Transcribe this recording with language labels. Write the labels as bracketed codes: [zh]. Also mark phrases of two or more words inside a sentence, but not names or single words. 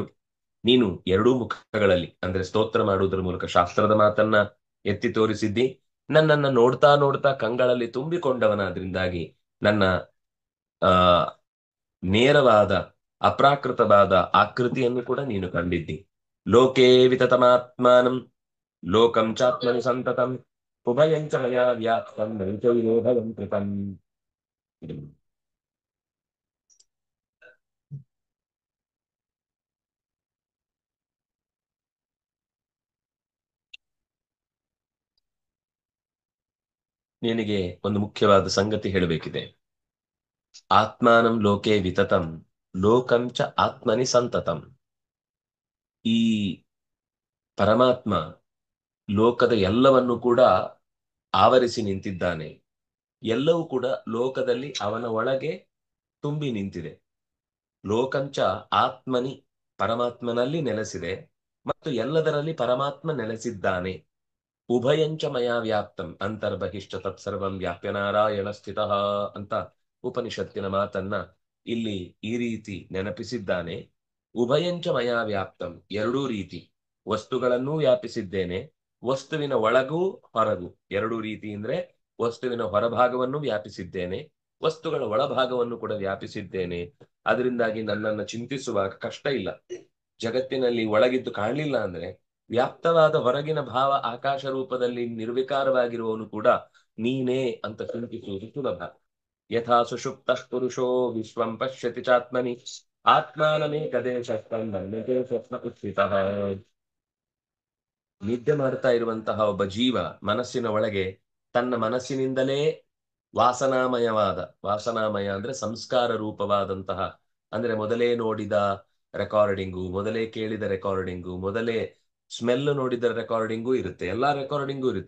[kn] ನೀನು ಎರಡೂ ಮುಖಗಳಲ್ಲಿ ಅಂದ್ರೆ ಸ್ತೋತ್ರ ಮಾಡುವುದರ ಮೂಲಕ ಶಾಸ್ತ್ರದ ಮಾತನ್ನ ಎತ್ತಿ ತೋರಿಸಿದ್ದಿ. ನನ್ನನ್ನ ನೋಡ್ತಾ ನೋಡ್ತಾ ಕಂಗಳಲ್ಲಿ ತುಂಬಿಕೊಂಡವನಾದ್ರಿಂದಾಗಿ ನನ್ನ ಆ ನೇರವಾದ ಅಪ್ರಾಕೃತವಾದ ಆಕೃತಿಯನ್ನು ಕೂಡ ನೀನು ಕಂಡಿದ್ದಿ. [sa] ಲೋಕೇ ವಿತತಮಾತ್ಮಾನಂ ಲೋಕಂ ಚಾತ್ಮನಿ ಸಂತತಂ ಉಭಯಂಚ ಮಯಾ ವ್ಯಾಪ್ತಂ ನೈಚ ವಿರೋಧಂ ಕೃತಂ. [kn] ನಿನಗೆ ಒಂದು ಮುಖ್ಯವಾದ ಸಂಗತಿ ಹೇಳಬೇಕಿದೆ. [sa] ಆತ್ಮಾನಂ ಲೋಕೆ ವಿತತಂ ಲೋಕಂಚ ಆತ್ಮನಿ ಸಂತತಂ. [kn] ಈ ಪರಮಾತ್ಮ ಲೋಕದ ಎಲ್ಲವನ್ನು ಕೂಡ ಆವರಿಸಿ ನಿಂತಿದ್ದಾನೆ. ಎಲ್ಲವೂ ಕೂಡ ಲೋಕದಲ್ಲಿ ಅವನ ಒಳಗೆ ತುಂಬಿ ನಿಂತಿದೆ. [sa] ಲೋಕಂಚ ಆತ್ಮನಿ, [kn] ಪರಮಾತ್ಮನಲ್ಲಿ ನೆಲೆಸಿದೆ ಮತ್ತು ಎಲ್ಲದರಲ್ಲಿ ಪರಮಾತ್ಮ ನೆಲೆಸಿದ್ದಾನೆ. [sa] ಉಭಯಂಚ ಮಯಾ ವ್ಯಾಪ್ತಂ ಅಂತರ್ಬಹಿಶ್ಚ ತತ್ಸರ್ವಂ ವ್ಯಾಪ್ಯ ನಾರಾಯಣ ಸ್ಥಿತಃ [kn] ಅಂತ ಉಪನಿಷತ್ತಿನ ಮಾತನ್ನ ಇಲ್ಲಿ ಈ ರೀತಿ ನೆನಪಿಸಿದ್ದಾನೆ. [sa] ಉಭಯಂಚ ಮಯಾ ವ್ಯಾಪ್ತಂ, [kn] ಎರಡೂ ರೀತಿ ವಸ್ತುಗಳನ್ನೂ ವ್ಯಾಪಿಸಿದ್ದೇನೆ, ವಸ್ತುವಿನ ಒಳಗೂ ಹೊರಗೂ ಎರಡೂ ರೀತಿ ಅಂದ್ರೆ ವಸ್ತುವಿನ ಹೊರಭಾಗವನ್ನು ವ್ಯಾಪಿಸಿದ್ದೇನೆ, ವಸ್ತುಗಳ ಒಳಭಾಗವನ್ನು ಕೂಡ ವ್ಯಾಪಿಸಿದ್ದೇನೆ. ಅದರಿಂದಾಗಿ ನನ್ನನ್ನು ಚಿಂತಿಸುವಾಗ ಕಷ್ಟ ಇಲ್ಲ. ಜಗತ್ತಿನಲ್ಲಿ ಒಳಗಿದ್ದು ಕಾಣಲಿಲ್ಲ ಅಂದ್ರೆ ವ್ಯಾಪ್ತವಾದ ಹೊರಗಿನ ಭಾವ ಆಕಾಶ ರೂಪದಲ್ಲಿ ನಿರ್ವಿಕಾರವಾಗಿರುವವನು ಕೂಡ ನೀನೇ ಅಂತ ಚಿಂತಿಸುವುದು ಸುಲಭ. [sa] ಯಥಾ ಸುಷುಪ್ತ ಪುರುಷೋ ವಿಶ್ವಂ ಪಶ್ಯತಿ ಚಾತ್ಮನಿ ಆತ್ಮಾನಮೇಕದೇಶಸ್ಥಂ ಮನ್ಯತೆ ಸ್ವಪ್ನ ಉತ್ಥಿತಃ. [kn] ನಿದ್ದೆ ಮಾಡ್ತಾ ಇರುವಂತಹ ಒಬ್ಬ ಜೀವ ಮನಸ್ಸಿನ ಒಳಗೆ ತನ್ನ ಮನಸ್ಸಿನಿಂದಲೇ ವಾಸನಾಮಯ ಅಂದ್ರೆ ಸಂಸ್ಕಾರ ರೂಪವಾದಂತಹ, ಅಂದ್ರೆ ಮೊದಲೇ ನೋಡಿದ ರೆಕಾರ್ಡಿಂಗು, ಮೊದಲೇ ಕೇಳಿದ ರೆಕಾರ್ಡಿಂಗು, ಮೊದಲೇ ಸ್ಮೆಲ್ ನೋಡಿದ ರೆಕಾರ್ಡಿಂಗು ಇರುತ್ತೆ, ಎಲ್ಲಾ ರೆಕಾರ್ಡಿಂಗು ಇರುತ್ತೆ.